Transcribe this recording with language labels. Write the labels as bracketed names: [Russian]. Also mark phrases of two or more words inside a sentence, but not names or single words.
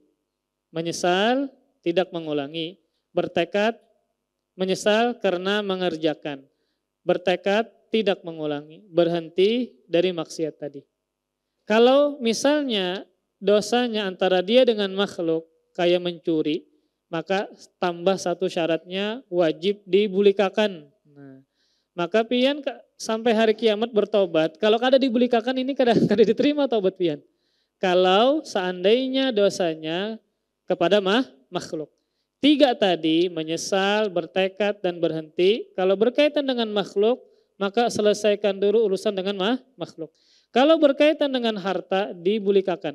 [Indonesian] Menyesal, tidak mengulangi. Bertekad, menyesal karena mengerjakan. Bertekad tidak mengulangi. Berhenti dari maksiat tadi. Kalau misalnya dosanya antara dia dengan makhluk kayak mencuri, maka tambah 1 syaratnya wajib dibulikakan. Nah, maka pian sampai hari kiamat bertobat. [Banjar] Kalau kada dibulikakan ini kada diterima taubat pian. [Indonesian] Kalau seandainya dosanya kepada makhluk. 3 tadi, menyesal, bertekad, dan berhenti. Kalau berkaitan dengan makhluk, maka selesaikan dulu urusan dengan makhluk. Kalau berkaitan dengan harta, dibulikakan.